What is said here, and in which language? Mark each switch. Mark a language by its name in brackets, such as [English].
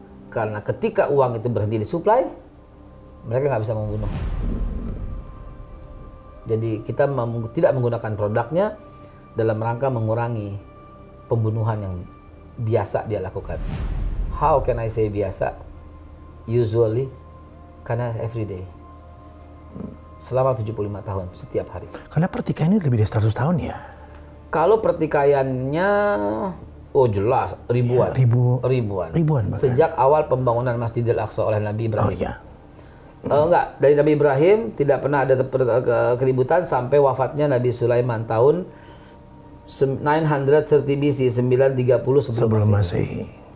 [Indonesian] Karena ketika uang itu berhenti disuplai, mereka nggak bisa membunuh. Jadi kita tidak menggunakan produknya dalam rangka mengurangi pembunuhan yang biasa dia lakukan. [English] How can I say biasa? Usually, [Indonesian] karena [English] every day. [Indonesian] Selama 75 tahun, setiap hari. Karena pertikaian ini lebih dari 100 tahun ya? Kalau pertikaiannya Oh jelas, ribuan. Ya, ribuan. bahkan. Sejak awal pembangunan Masjidil Aqsa oleh Nabi Ibrahim. Oh iya. Enggak, dari Nabi Ibrahim tidak pernah ada keributan sampai wafatnya Nabi Sulaiman tahun 930 BC, 930 sebelum Masehi.